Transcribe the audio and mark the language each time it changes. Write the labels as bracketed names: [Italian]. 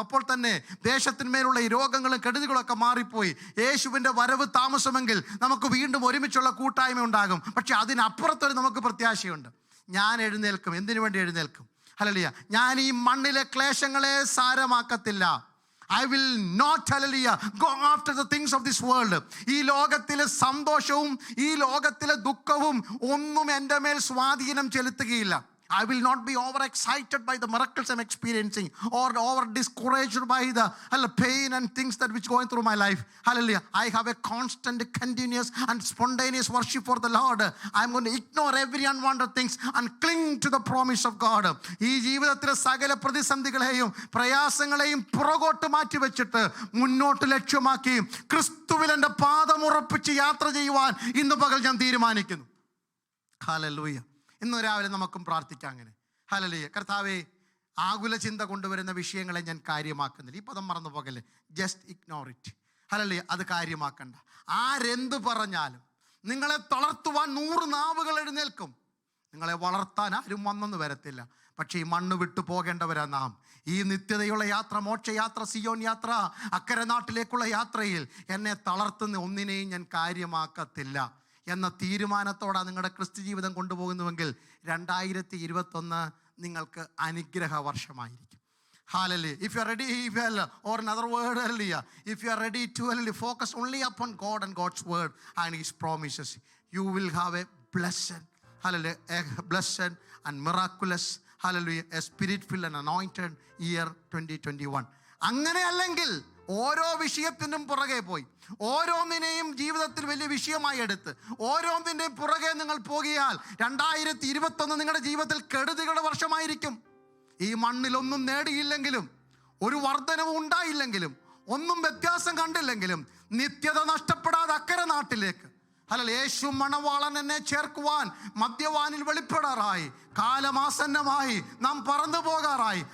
[Malayalam] അപ്പോൾ തന്നെ ദേശത്തിന്മേലുള്ള ഈ രോഗങ്ങളും കെടുതികളൊക്കെ മാറിപ്പോയി. യേശുവിൻ്റെ വരവ് താമസമെങ്കിൽ നമുക്ക് വീണ്ടും ഒരുമിച്ചുള്ള കൂട്ടായ്മ ഉണ്ടാകും. പക്ഷെ അതിനപ്പുറത്തൊരു നമുക്ക് പ്രത്യാശയുണ്ട്. ഞാൻ എഴുന്നേൽക്കും. എന്തിനു വേണ്ടി എഴുന്നേൽക്കും? ഹല്ലേലൂയ. ഞാൻ ഈ മണ്ണിലെ ക്ലേശങ്ങളെ സാരമാക്കത്തില്ല. [English] I will not, hallelujah, go after the things of this world. [Malayalam] ഈ ലോകത്തിലെ സന്തോഷവും ഈ ലോകത്തിലെ ദുഃഖവും ഒന്നും എൻ്റെ മേൽ സ്വാധീനം ചെലുത്തുകയില്ല. [English] I will not be overexcited by the miracles I'm experiencing or over discouraged by the pain and things that which going through my life. Hallelujah. I have a constant, continuous and spontaneous worship for the Lord. I'm going to ignore every unwanted things and cling to the promise of God. [Malayalam] ഈ ജീവിതത്തിലെ സകല പ്രതിസന്ധികളെയും പ്രയാസങ്ങളെയും പുറകോട്ട് മാറ്റി വെച്ചിട്ട് മുന്നോട്ട് ലക്ഷ്യമാക്കി ക്രിസ്തുവിൽ എൻ്റെ പാദം ഉറപ്പിച്ച് യാത്ര ചെയ്യുവാൻ ഇന്ന് പകൽ ഞാൻ തീരുമാനിക്കുന്നു. ഹല്ലേലൂയ. ഇന്ന് രാവിലെ നമുക്കും പ്രാർത്ഥിക്കാം അങ്ങനെ. ഹല്ലേലൂയ. കർത്താവേ, ആകുല ചിന്ത കൊണ്ടുവരുന്ന വിഷയങ്ങളെ ഞാൻ കാര്യമാക്കുന്നില്ല. ഈ പദം മറന്നു പോകല്ലേ. [English] Just ignore it. [Malayalam] ഹല്ലേലൂയ. അത് കാര്യമാക്കണ്ട. ആരെന്ത് പറഞ്ഞാലും നിങ്ങളെ തളർത്തുവാൻ 100 നാവുകൾ എഴുന്നേൽക്കും. നിങ്ങളെ വളർത്താൻ ആരും വന്നെന്ന് വരത്തില്ല. പക്ഷേ ഈ മണ്ണ് വിട്ടു പോകേണ്ടവരാ നാം. ഈ നിത്യതയുള്ള യാത്ര, മോക്ഷയാത്ര, സിയോൻ യാത്ര, അക്കരെ നാട്ടിലേക്കുള്ള യാത്രയിൽ എന്നെ തളർത്തുന്ന ഒന്നിനെയും ഞാൻ കാര്യമാക്കത്തില്ല എന്ന തീരുമാനത്തോടെ നിങ്ങളുടെ ക്രിസ്തു ജീവിതം കൊണ്ടുപോകുന്നുവെങ്കിൽ 2021 നിങ്ങൾക്ക് അനുഗ്രഹ വർഷമായിരിക്കും. [English] Hallelujah. If you are ready, or another word, hallelujah. If you are ready to focus only upon God and God's word and His promises, you will have a blessed, hallelujah, a blessed and miraculous, hallelujah, a spirit-filled and anointed year 2021. [Malayalam] അങ്ങനെ അല്ലെങ്കിൽ ഓരോ വിഷയത്തിനും പുറകെ പോയി ഓരോന്നിനെയും ജീവിതത്തിൽ വലിയ വിഷയമായി എടുത്ത് ഓരോന്നിൻ്റെയും പുറകെ നിങ്ങൾ പോകിയാൽ 2021 നിങ്ങളുടെ ജീവിതത്തിൽ കെടുതികളുടെ വർഷമായിരിക്കും. ഈ മണ്ണിലൊന്നും നേടിയില്ലെങ്കിലും, ഒരു വർധനവും ഉണ്ടായില്ലെങ്കിലും, ഒന്നും വ്യത്യാസം കണ്ടില്ലെങ്കിലും, നിത്യത നഷ്ടപ്പെടാതെ അക്കരെ നാട്ടിലേക്ക് യേശു മണവാളൻ എന്നെ ചേർക്കുവാൻ മദ്യവാനിൽ വെളിപ്പെടാറായി, കാലമാസന്നമായി, നാം പറന്നു പോകാറായി.